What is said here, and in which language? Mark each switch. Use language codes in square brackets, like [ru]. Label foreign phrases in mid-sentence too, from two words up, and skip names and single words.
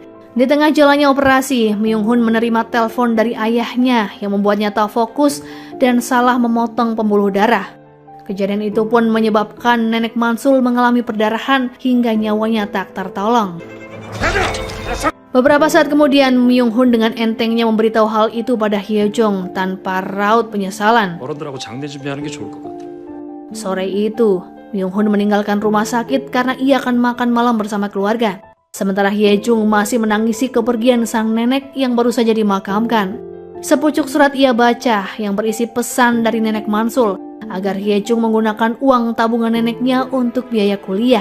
[id] Di tengah jalannya operasi, Myung-hun menerima telepon dari ayahnya yang membuatnya tak fokus dan salah memotong pembuluh darah. Kejadian itu pun menyebabkan nenek Mansul mengalami perdarahan hingga nyawanya tak tertolong. Beberapa saat kemudian, Myung-hun dengan entengnya memberitahu hal itu pada Hyejong tanpa raut penyesalan. [ko] 어른들하고 장례 준비하는 게 좋을 것 같아. [id] Sore itu, Myung-hun meninggalkan rumah sakit karena ia akan makan malam bersama keluarga. Sementara Hyejong masih menangisi kepergian sang nenek yang baru saja dimakamkan. Sepucuk surat ia baca yang berisi pesan dari nenek Mansul agar Hyejong menggunakan uang tabungan neneknya untuk biaya kuliah.